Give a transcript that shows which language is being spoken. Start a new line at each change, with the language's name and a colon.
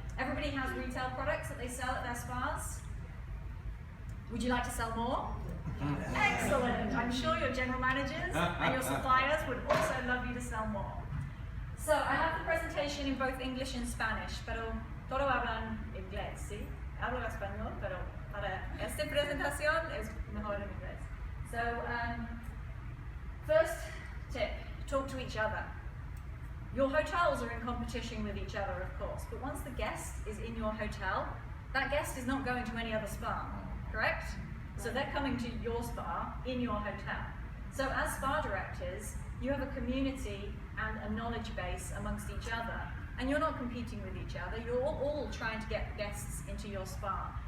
English: Everybody has retail products that they sell at their spas. Would you like to sell more? Excellent. I'm sure your general managers and your suppliers would also love you to sell more. So I have the presentation in both English and Spanish,
Spanish: pero todos hablan inglés, ¿sí? Hablo español, pero para esta presentación es mejor en inglés.
English: So, first tip, talk to each other. Your hotels are in competition with each other, of course, but once the guest is in your hotel, that guest is not going to any other spa, correct? So they're coming to your spa in your hotel. So as spa directors, you have a community and a knowledge base amongst each other, and you're not competing with each other, you're all trying to get guests into your spa.